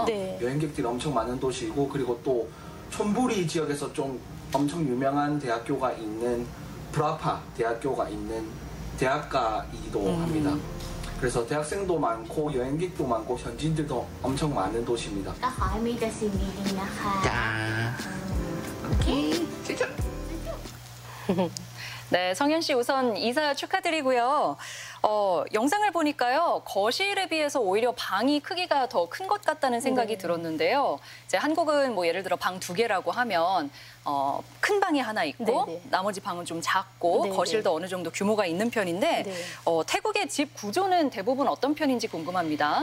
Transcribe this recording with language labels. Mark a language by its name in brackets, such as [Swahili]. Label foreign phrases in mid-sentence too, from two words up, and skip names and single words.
[Korean] 네. 여행객들이 엄청 많은 도시이고 그리고 또 촌부리 지역에서 좀 엄청 유명한 대학교가 있는 브라파 대학교가 있는 대학가이기도 합니다. 그래서 대학생도 많고 여행객도 많고 현지인들도 엄청 많은 도시입니다. [Thai] ก็ขอให้มีแต่สิ่งดีๆนะคะ [Korean] 오케이. 네, 성현 씨 우선 이사 축하드리고요. 영상을 보니까요. 거실에 비해서 오히려 방이 크기가 더 큰 것 같다는 생각이 들었는데요. 이제 한국은 뭐 예를 들어 방 2개라고 하면 큰 방이 하나 있고 나머지 방은 좀 작고 거실도 어느 정도 규모가 있는 편인데 태국의 집 구조는 대부분 어떤 편인지 궁금합니다.